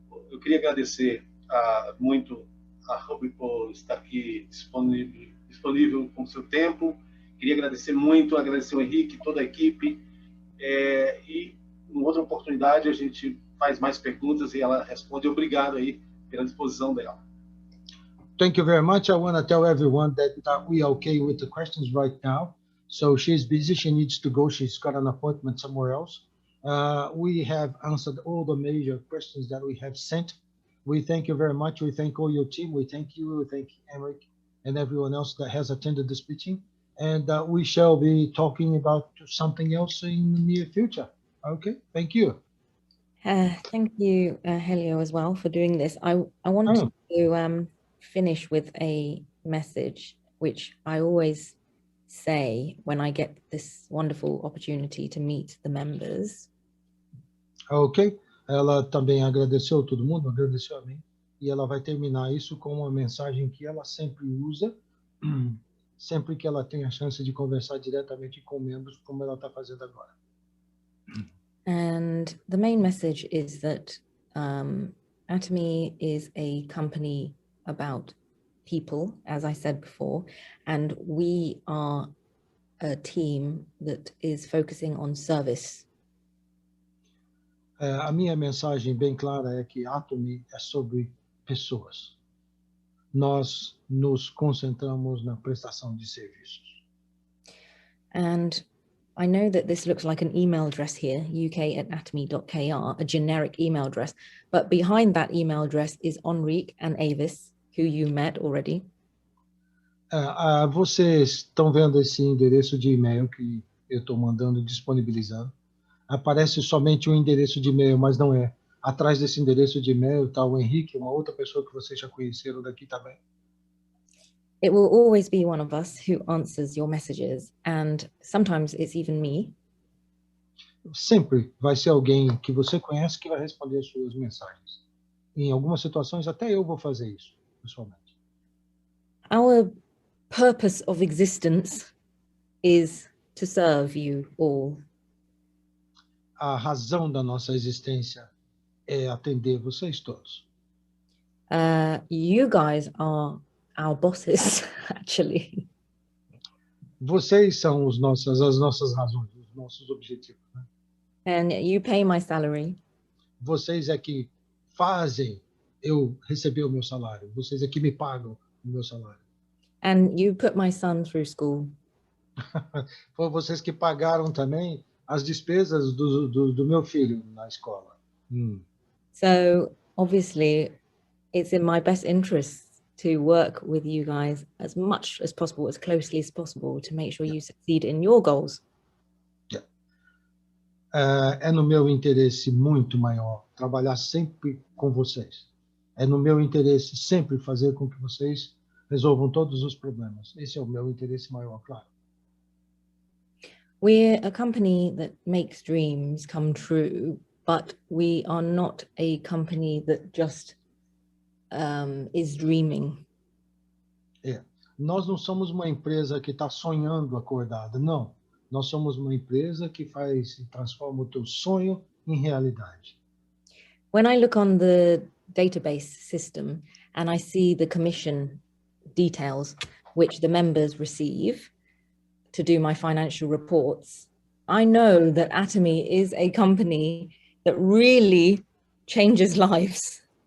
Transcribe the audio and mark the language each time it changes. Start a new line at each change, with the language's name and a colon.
Portuguese: Eu queria agradecer muito a Ruby por estar aqui disponível com o seu tempo. Queria agradecer o Henrique, toda a equipe. E, em outra oportunidade, a gente faz mais perguntas e ela responde. Obrigado aí pela disposição dela.
English: Thank you very much. I want to tell everyone that we are okay with the questions right now. So she's busy. She needs to go. She's got an appointment somewhere else. We have answered all the major questions that we have sent. We thank you very much. We thank all your team. We thank you. We thank Emmerich and everyone else that has attended this meeting. And we shall be talking about something else in the near future. Okay, thank you. Thank you, Helio, as well, for doing this. I wanted to finish with a message, which I always say when I get this wonderful opportunity to meet the members.
Portuguese: Ok, ela também agradeceu todo mundo, agradeceu a mim, e ela vai terminar isso com uma mensagem que ela sempre usa, sempre que ela tem a chance de conversar diretamente com membros, como ela está fazendo agora.
English: And the main message is that Atomy is a company about people, as I said before, and we are a team that is focusing on service.
Portuguese: A minha mensagem bem clara é que Atomy é sobre pessoas. Nós nos concentramos na prestação de serviços.
English: And I know that this looks like an email address here, uk@atomy.kr, a generic email address, but behind that email address is Enrique and Avis, who you met already.
Portuguese: Vocês estão vendo esse endereço de e-mail que eu estou mandando, disponibilizando. Aparece somente um endereço de e-mail, mas não é. Atrás desse endereço de e-mail está o Henrique, uma outra pessoa que vocês já conheceram daqui também.
English: It will always be one of us who answers your messages, and sometimes it's even me.
Portuguese: Sempre vai ser alguém que você conhece que vai responder as suas mensagens. Em algumas situações, até eu vou fazer isso, pessoalmente.
English: Our purpose of existence is to serve you all.
Portuguese: A razão da nossa existência é atender vocês todos.
English: You guys are our bosses, actually.
Portuguese: Vocês são as nossas razões, os nossos objetivos. Né?
English: And you pay my salary.
Portuguese: Vocês é que fazem eu receber o meu salário. Vocês é que me pagam o meu salário.
English: And you put my son through school.
Portuguese: Foi vocês que pagaram também as despesas do meu filho na escola.
English: So, obviously, it's in my best interest to work with you guys as much as possible, as closely as possible, to make sure you succeed in your goals.
Portuguese: É no meu interesse muito maior trabalhar sempre com vocês. É no meu interesse sempre fazer com que vocês resolvam todos os problemas. Esse é o meu interesse maior, claro.
English: We're a company that makes dreams come true, but we are not a company that just is dreaming.
Portuguese: Nós não somos uma empresa que está sonhando acordada, não. Nós somos uma empresa que transforma o teu sonho em realidade.
English: When I look on the database system and I see the commission details which the members receive to do my financial reports, I know that Atomy is a company that really changes lives.